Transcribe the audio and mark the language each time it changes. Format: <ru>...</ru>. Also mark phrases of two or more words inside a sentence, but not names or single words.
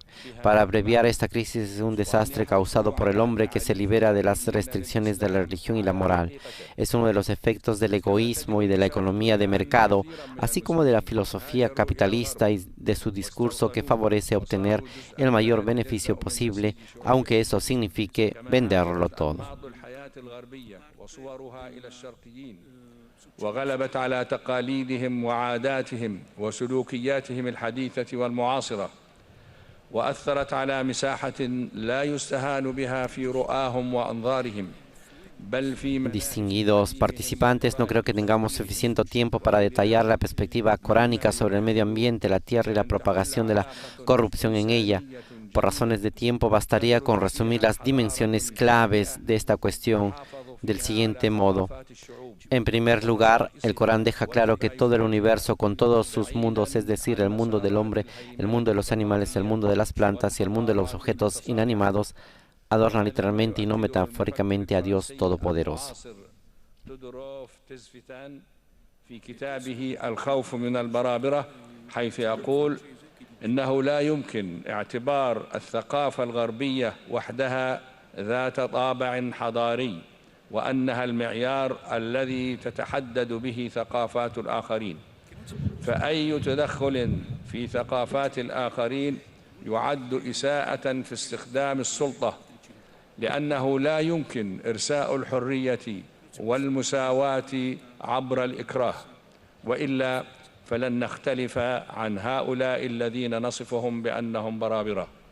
<es>Para abreviar, esta crisis es un desastre causado por el hombre que se libera de las restricciones de la religión y la moral. Es uno de los efectos del egoísmo y de la economía de mercado, así como de la filosofía capitalista y de su discurso que favorece obtener el mayor beneficio posible, aunque eso signifique venderlo todo.</es> <ar>الغربية وصورها إلى الشرقيين وغلبت على تقاليدهم وعاداتهم وسلوكياتهم الحديثة والمعاصرة وأثرت على مساحة لا يستهان بها في رؤاهم وأنظارهم.</ar> <es>Distinguidos participantes, no creo que tengamos suficiente tiempo para detallar la perspectiva coránica sobre el medio ambiente, la tierra y la propagación de la corrupción en ella. Por razones de tiempo, bastaría con resumir las dimensiones claves de esta cuestión del siguiente modo. En primer lugar, el Corán deja claro que todo el universo con todos sus mundos, es decir, el mundo del hombre, el mundo de los animales, el mundo de las plantas y el mundo de los objetos inanimados, adorna literalmente y no metafóricamente a Dios Todopoderoso.</es> <ar>إنه لا يمكن اعتبار الثقافة الغربية وحدها ذات طابع حضاري وأنها المعيار الذي تتحدد به ثقافات الآخرين فأي تدخل في ثقافات الآخرين يعد إساءة في استخدام السلطة لأنه لا يمكن إرساء الحرية والمساواة عبر الإكراه وإلا فلن نختلف عن هؤلاء الذين نصفهم بأنهم برابرة.</ar>